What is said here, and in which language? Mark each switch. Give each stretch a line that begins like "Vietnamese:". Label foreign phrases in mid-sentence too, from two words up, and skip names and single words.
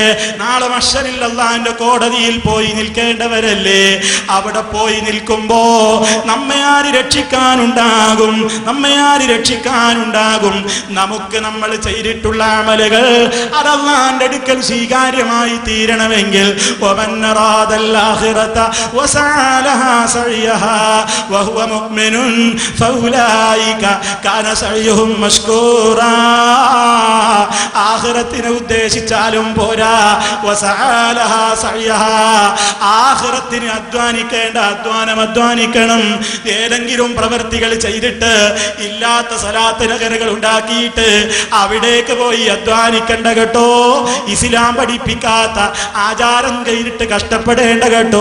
Malayalam: നാളെ മഹ്ശറിൽ അല്ലാഹുവിന്റെ കോടതിയിൽ പോയി നിൽക്കേണ്ടവരല്ലേ? അവിടെ പോയി നിൽക്കുമ്പോ നമ്മെ ആര് രക്ഷിക്കാനുണ്ടാകും? നമ്മെ ആര് രക്ഷിക്കാനുണ്ടാകും? നമുക്ക് നമ്മൾ ചെയ്തിട്ടുള്ള അമലുകൾ അത് അല്ലാഹുവിന്റെ അടുക്കൽ സ്വീകാര്യമായി തീരണമെങ്കിൽ
Arabic: ومن أراد الآخرة وسعى لها سعيها وهو مؤمن فأولئك كان سعيهم مشكورا.
Malayalam: ആഖിറത്തിനെ ഉദ്ദേശിച്ചാലും പോരാ,
Arabic: وسعى لها سعيها,
Malayalam: ആഖിറത്തിന് അധ്വാനിക്കേണ്ട അധ്വാനം അധ്വാനിക്കണം. ഏതെങ്കിലും പ്രവൃത്തികൾ ചെയ്തിട്ട് ഇല്ലാത്ത സലാത്ത് നഗറുകൾ ഉണ്ടാക്കിയിട്ട് അവിടേക്ക് പോയി അധ്വാനിക്കണ്ട കേട്ടോ. ഇസ്ലാം പഠിപ്പിക്കാത്ത ആചാരം കഴിഞ്ഞിട്ട് കഷ്ടപ്പെടേണ്ട കേട്ടോ.